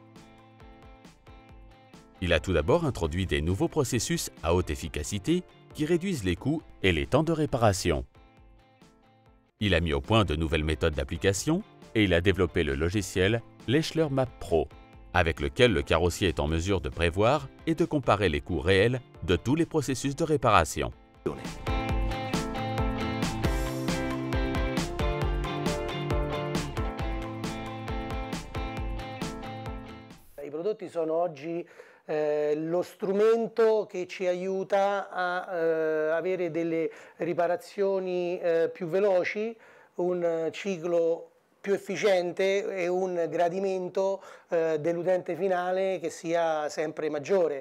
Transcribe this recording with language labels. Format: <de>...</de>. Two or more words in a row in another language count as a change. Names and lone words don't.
<fr>Il a tout d'abord introduit des nouveaux processus à haute efficacité qui réduisent les coûts et les temps de réparation. Il a mis au point de nouvelles méthodes d'application et il a développé le logiciel Lechler Map Pro, avec lequel le carrossier est en mesure de prévoir et de comparer les coûts réels de tous les processus de réparation.</fr> <it>I prodotti sono oggi lo strumento che ci aiuta a avere delle riparazioni più veloci, un ciclo più efficiente e un gradimento dell'utente finale che sia sempre maggiore.</it>